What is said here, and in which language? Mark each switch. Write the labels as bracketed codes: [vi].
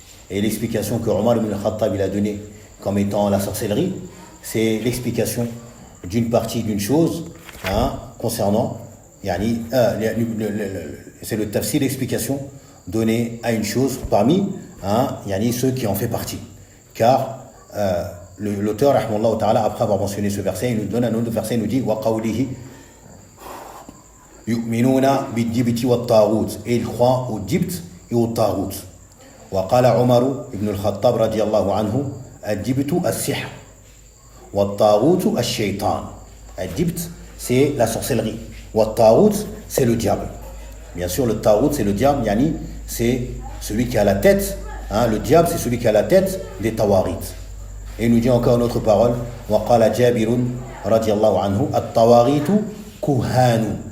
[fr] Et l'explication que Omar ibn al-Khattab il a donnée comme étant la sorcellerie, c'est l'explication d'une partie d'une chose concernant, c'est le tafsir, l'explication donnée à une chose parmi ceux qui en fait partie. Car l'auteur, rahmahullah ta'ala, après avoir mentionné ce verset, il nous donne un autre verset, il nous dit [ar] wa qawlihi yu'minuna bid-jibti wat-taghut, [fr] et ils croient au jibt et au taghut. [ar] وقال عمر بن الخطاب رضي الله عنه الجبت السحر والطاغوت الشيطان. [fr] الجبت c'est la sorcellerie, والطاغوت c'est le diable. Bien sûr le taghut c'est le diable, c'est celui qui a la tête, le diable c'est celui qui a la tête des tawarit. Et il nous dit encore une autre parole, [ar] وقال جابر رضي الله عنه الطواغيت كهان.